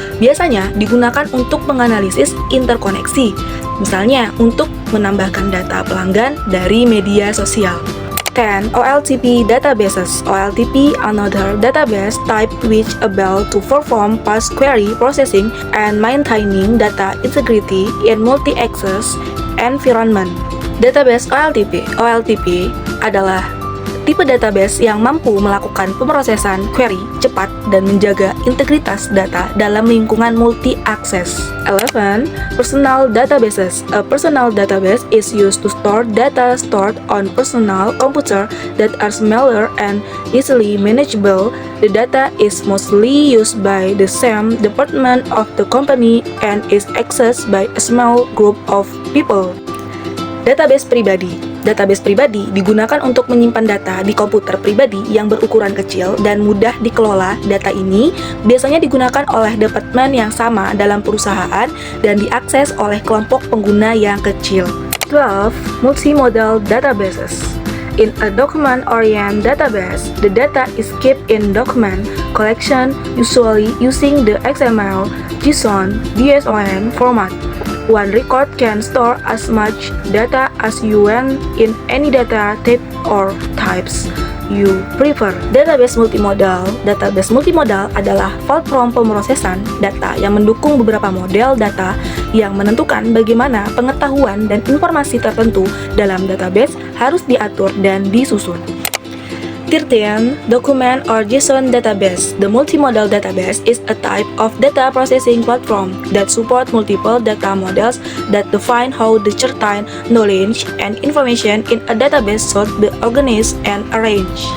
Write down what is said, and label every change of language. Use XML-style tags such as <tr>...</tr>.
<id>Biasanya digunakan untuk menganalisis interkoneksi, misalnya untuk menambahkan data pelanggan dari media sosial.</id> <en>10. OLTP databases. OLTP another database type which able to perform fast query processing and maintaining data integrity in multi-access environment.</en> <id>Database OLTP adalah tipe database yang mampu melakukan pemrosesan query cepat dan menjaga integritas data dalam lingkungan multi-akses.</id> <en>11. Personal databases. A personal database is used to store data stored on personal computer that are smaller and easily manageable. The data is mostly used by the same department of the company and is accessed by a small group of people.</en> <id>Database pribadi. Database pribadi digunakan untuk menyimpan data di komputer pribadi yang berukuran kecil dan mudah dikelola. Data ini biasanya digunakan oleh departemen yang sama dalam perusahaan dan diakses oleh kelompok pengguna yang kecil.</id> <en>12. Multimodal databases. In a document-oriented database, the data is kept in document collection, usually using the XML, JSON, DSON format. One record can store as much data as you want in any data type or types you prefer.</en> <id>Database multimodal adalah platform pemrosesan data yang mendukung beberapa model data yang menentukan bagaimana pengetahuan dan informasi tertentu dalam database harus diatur dan disusun.</id> <en>13. Document or JSON database. The multimodal database is a type of data processing platform that support multiple data models that define how the certain knowledge and information in a database should be organized and arranged.</en>